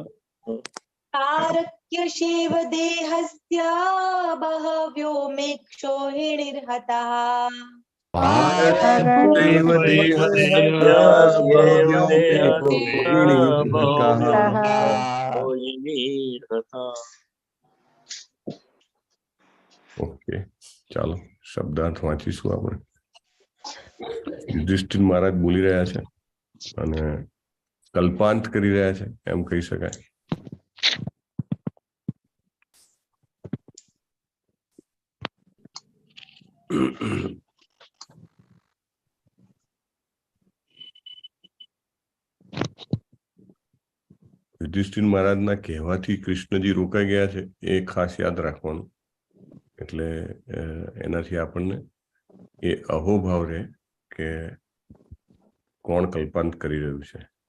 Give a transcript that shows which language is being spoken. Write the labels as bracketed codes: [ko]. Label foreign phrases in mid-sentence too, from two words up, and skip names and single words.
[sa] पारक्यस्यैव देहस्य बहव्यो मे क्षोहिणीर्हतः पारक्यस्यैव देहस्य भव्यो मे क्षौहिणीर्हतः [gu] ઓકે ચાલો શબ્દાર્થ વાંચીશું આપણે યુધિષ્ઠિર મહારાજ બોલી રહ્યા છે અને કલ્પાંત કરી રહ્યા છે એમ કહી શકાય યુધિષ્ઠિર મહારાજના કહેવાથી કૃષ્ણજી રોકાઈ ગયા છે એ ખાસ યાદ રાખવાનું એટલે એનાથી આપણને એ અહોભાવ રહે કે કોણ કલ્પાંત કરી રહ્યું છે